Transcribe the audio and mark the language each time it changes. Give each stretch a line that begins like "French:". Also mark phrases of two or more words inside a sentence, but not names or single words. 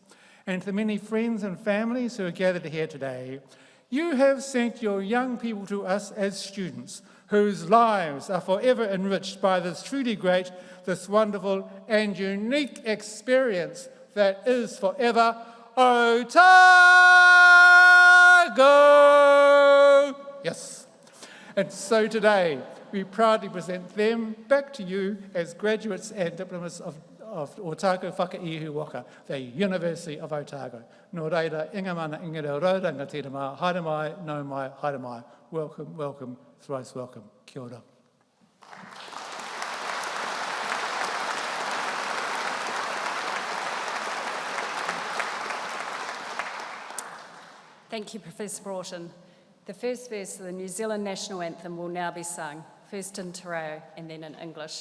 English: And to the many friends and families who are gathered here today, you have sent your young people to us as students whose lives are forever enriched by this truly great, this wonderful and unique experience that is forever Otago! Yes. And so today, we proudly present them back to you as graduates and diplomas of Otago Whakaihu Waka, the University of Otago.
Māori: Nō reira, inga mana inga reo rauranga tēnā mā, haere mai, nau mai, haere mai.
English: Welcome, welcome, thrice welcome.
Māori: Kia ora.
English: Thank you, Professor Broughton. The first verse of the New Zealand National Anthem will now be sung, first in Te Reo and then in English.